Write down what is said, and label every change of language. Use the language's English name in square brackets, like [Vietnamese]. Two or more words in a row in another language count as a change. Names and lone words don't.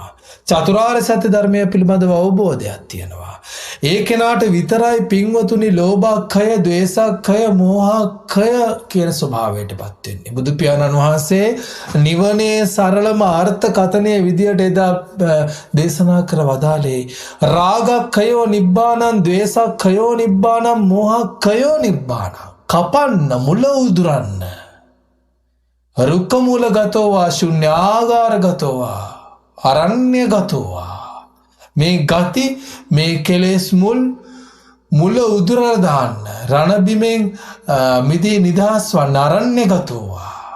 [Sinhala] චතුරාර්ය සත්‍ය ධර්මය පිළිබඳව අවබෝධයක් තියෙනවා. ඒ කෙනාට විතරයි පින්වතුනි ලෝභක්ඛය ද්වේෂක්ඛය මෝහක්ඛය කියන ස්වභාවයටපත් වෙන්නේ. බුදු පියාණන් වහන්සේ නිවනේ සරලම අර්ථකථනයේ විදියට එදා දේශනා කර වදාළේ [Pali] රාගක්ඛයෝ නිබ්බානං ද්වේෂක්ඛයෝ නිබ්බානං මෝහක්ඛයෝ නිබ්බානං. [Sinhala] කපන්න මුල උදුරන්න. [Pali] රුක්ක මූලගතෝවා ශුන්‍යාගාරගතෝවා අරණ්‍යගතෝවා. [Sinhala] මේ ගති මේ කෙලෙස් මුල උදුරලා දාන්න රණබිමෙන් මිදී නිදහස් වන්න අරණ්‍යගතෝවා.